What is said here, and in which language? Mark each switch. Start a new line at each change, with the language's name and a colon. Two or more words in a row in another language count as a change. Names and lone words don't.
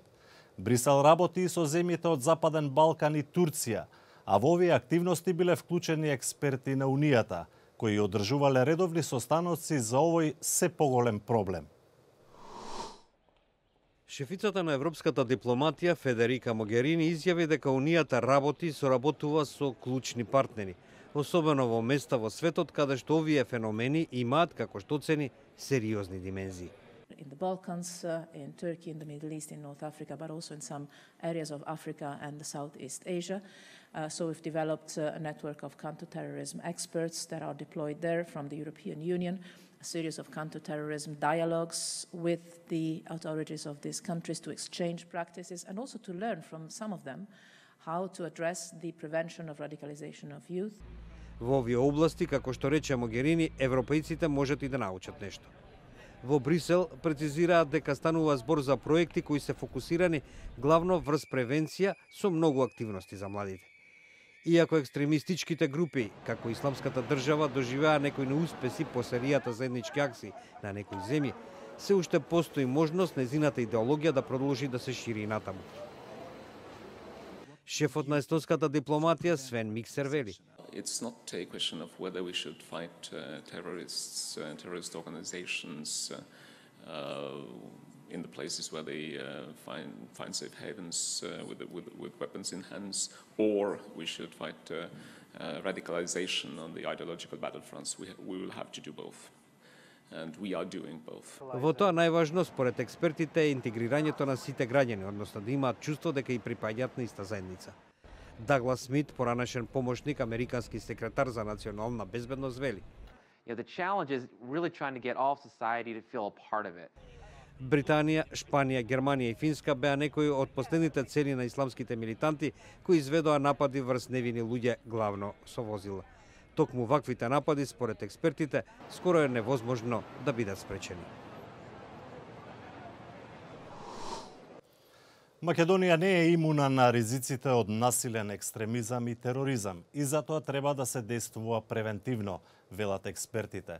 Macedonian: Брисел работи и со земјите од Западен Балкан и Турција, а во овие активности биле вклучени експерти на Унијата, кои одржувале редовни состаноци за овој се поголем проблем. Шефицата на европската дипломатија Федерика Могерини изјави дека Унијата работи и соработува со клучни партнери, особено во места во светот каде што овие феномени имаат, како што оцени, сериозни димензии.
English: In the Balkans, in Turkey, in the Middle East, in North Africa, but also in some areas of Africa and Southeast Asia. So we've developed a network of counterterrorism experts that are deployed there from the European Union, a series of counterterrorism dialogues with the authorities of these countries to exchange practices and also to learn from some of them how to address the prevention of radicalization of youth.
Macedonian: Во овие области, како што рече Могерини, европејците можат и да научат нешто. Во Брисел прецизираат дека станува збор за проекти кои се фокусирани главно врз превенција со многу активности за младите. Иако екстремистичките групи, како Исламската држава, доживеа некои неуспеси по серијата заеднички акции на некои земји, се уште постои можност незината идеологија да продолжи да се шири натаму. Шефот на естонската дипломатија Свен Миксер вели:
English: It's not a question of whether we should fight terrorists, terrorist organizations in the places where they find safe havens with weapons in hands, or we should fight radicalization on the ideological battlefronts. We will have to do both. And we are doing both.
Macedonian: Во тоа најважно според експертите е интегрирањето на сите граѓани, односно да имаат чувство дека и припаѓаат на иста заедница. Даглас Смит, поранешен помошник американски секретар за национална безбедност, вели:
English: The challenge is really trying to get all of society to feel a part of it.
Macedonian: Британија, Шпанија, Германија и Финска беа некои од последните цели на исламските милитанти кои изведоа напади врз невини луѓе, главно со возила. Токму ваквите напади, според експертите, скоро е невозможно да бидат спречени. Македонија не е имуна на ризиците од насилен екстремизам и тероризам и затоа треба да се действува превентивно, велат експертите.